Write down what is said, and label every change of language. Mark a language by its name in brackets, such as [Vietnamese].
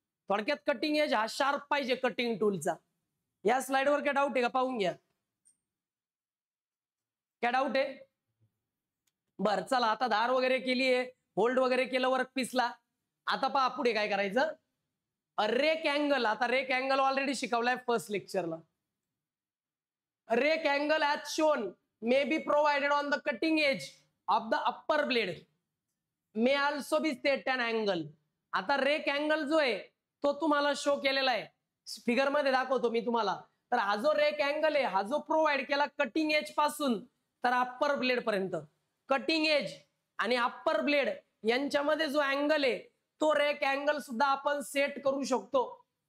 [Marathi] थोडक्यात cutting edge हा sharp पाहिजे कटिंग टूलचा. या स्लाइडवर काय डाऊट आहे का पाहून घ्या. काय डाऊट आहे? बर चला, आता धार वगैरे केली आहे, होल्ड वगैरे केलं वर्कपीसला. आता पहा पुढे काय करायचं. Rake angle. आता rake angle already शिकवलाय first लेक्चरला. [English] Rake angle as shown may be provided on the cutting edge of the upper blade, may also be set an angle. [Marathi] आता रेक अँगल जो आहे तो तुम्हाला शो केलेला आहे, फिगर मध्ये दाखवतो मी तुम्हाला. तर हा जो रेक अँगल आहे हा जो प्रोव्हाइड केला कटिंग एज पासून तर अप्पर ब्लेड पर्यंत, कटिंग एज आणि अप्पर ब्लेड यांच्यामध्ये जो अँगल आहे तो रेक अँगल सुद्धा आपण सेट करू शकतो.